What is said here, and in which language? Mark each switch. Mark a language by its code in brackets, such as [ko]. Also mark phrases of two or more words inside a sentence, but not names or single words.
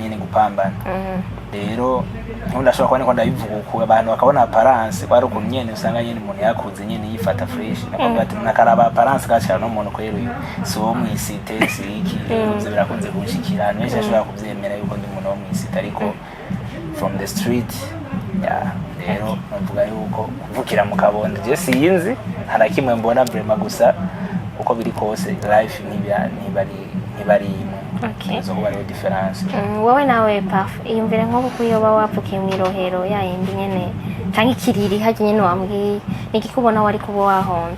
[rn] nyene gupambana rero ndashobora kubona ko ndabivuga uko abantu bakabona apparence kwari ukuntu nyene usanga nyene umuntu yakuze nyene yifata fresh nakuvuga ati nakaraba apparence gacana n'umuntu kwero uyu so mu cité siki ivyo birakunze kunshikira nese ashobora kuvyemera yuko ndi umuntu wo mu cité ariko [en] from the street [rn] rero navuga yuko kuvukira mu Kabondo je sinzi harakimwe mbona vraiment gusa uko biri kose life ntibari [en] okay [rn] zo kuba difference wowe nawe paf iyumvire nko kuyoba wavukiye mu Irohero yayindi nyene canke ikiriri haje nyene wambwiye niki kubona wari kuba wahomvye